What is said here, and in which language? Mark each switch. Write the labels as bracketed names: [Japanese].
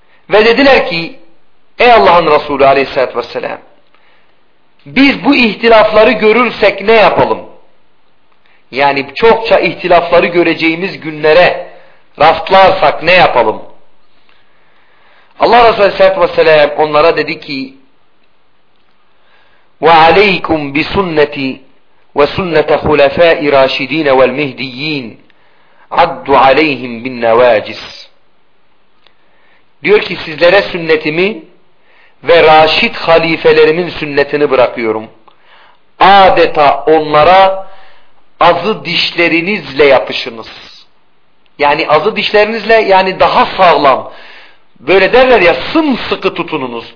[Turkish] Ve dediler ki ey Allah'ın Resulü Aleyhisselatü Vesselam, biz bu ihtilafları görürsek ne yapalım? Yani çokça ihtilafları göreceğimiz günlere rastlarsak ne yapalım? Allah Resulü Aleyhisselatü Vesselam onlara dedi ki [Arabic] وَعَلَيْكُمْ بِسُنَّةِ وَسُنَّةَ خُلَفَاءِ رَاشِدِينَ وَالْمِهْدِيِّينَ عَدُّ عَلَيْهِمْ بِالنَّوَاجِسِ. [Turkish] Diyor ki sizlere sünnetimi ve raşid halifelerimin sünnetini bırakıyorum. Adeta onlara azı dişlerinizle yapışınız. Yani azı dişlerinizle, yani daha sağlam. Böyle derler ya, sımsıkı tutununuz.